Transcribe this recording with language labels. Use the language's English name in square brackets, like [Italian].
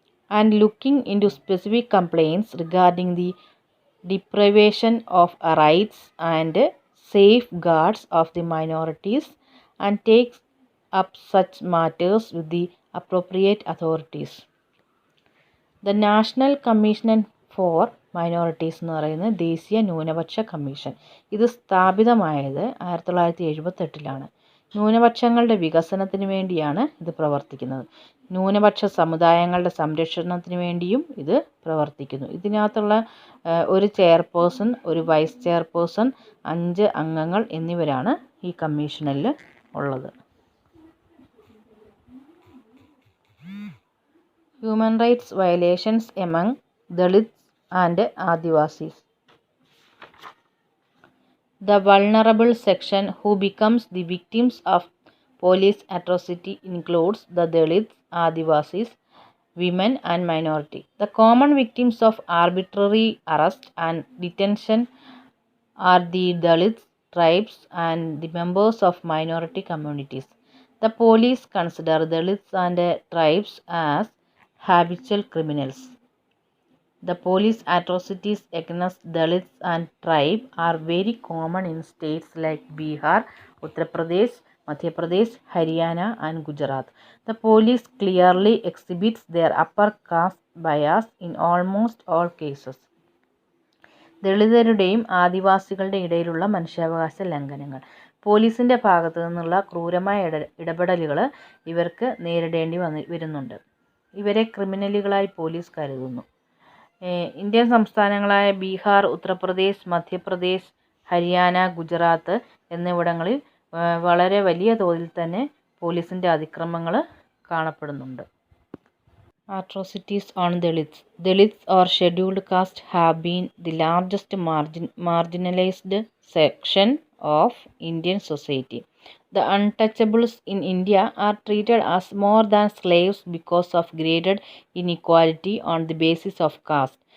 [English] and looking into specific complaints regarding the deprivation of rights and safeguards of the minorities, and takes up such matters with the appropriate authorities. [Malayalam] The National Commission for Minorities എന്ന് പറയുന്നത് ദേശീയ ന്യൂനപക്ഷ commission. ഇത് സ്ഥാപിതമായത് 1978 ന്യൂനപക്ഷങ്ങളുടെ വികസനത്തിന് വേണ്ടിയാണ് ഇത് പ്രവർത്തിക്കുന്നത്. ന്യൂനപക്ഷ സമുദായങ്ങളുടെ സംരക്ഷണത്തിന് വേണ്ടിയും ഇത് പ്രവർത്തിക്കുന്നു. ഇതിനകത്തുള്ള ഒരു ചെയർപേഴ്സൺ, ഒരു വൈസ് ചെയർപേഴ്സൺ, 5 അംഗങ്ങൾ എന്നിവരാണ് ഈ കമ്മീഷനിൽ ഉള്ളത്. [English] Human rights violations among Dalits and Adivasis. The vulnerable section who becomes the victims of police atrocity includes the Dalits, Adivasis, women and minority. The common victims of arbitrary arrest and detention are the Dalits, tribes, and the members of minority communities. The police consider Dalits and tribes as habitual criminals. The police atrocities against Dalits and tribe are very common in states like Bihar, Uttar Pradesh, Madhya Pradesh, Haryana, and Gujarat. The police clearly exhibits their upper caste bias in almost all cases. [Malayalam] ദളിതരുടെയും ആദിവാസികളുടെ ഇടയിലുള്ള മനുഷ്യാവകാശ ലംഘനങ്ങൾ. പോലീസിൻ്റെ ഭാഗത്തു നിന്നുള്ള ക്രൂരമായ ഇടപെടലുകൾ ഇവർക്ക് നേരിടേണ്ടി വരുന്നുണ്ട്. ഇവരെ ക്രിമിനലുകളായി പോലീസ് കരുതുന്നു. ഇന്ത്യൻ സംസ്ഥാനങ്ങളായ ബീഹാർ, ഉത്തർപ്രദേശ്, മധ്യപ്രദേശ്, ഹരിയാന, ഗുജറാത്ത് എന്നിവിടങ്ങളിൽ വളരെ വലിയ തോതിൽ തന്നെ പോലീസിൻ്റെ അതിക്രമങ്ങൾ കാണപ്പെടുന്നുണ്ട്. [English] Atrocities on Dalits. Dalits or scheduled caste have been the largest marginalized section of Indian society. The untouchables in India are treated as more than slaves because of graded inequality on the basis of caste.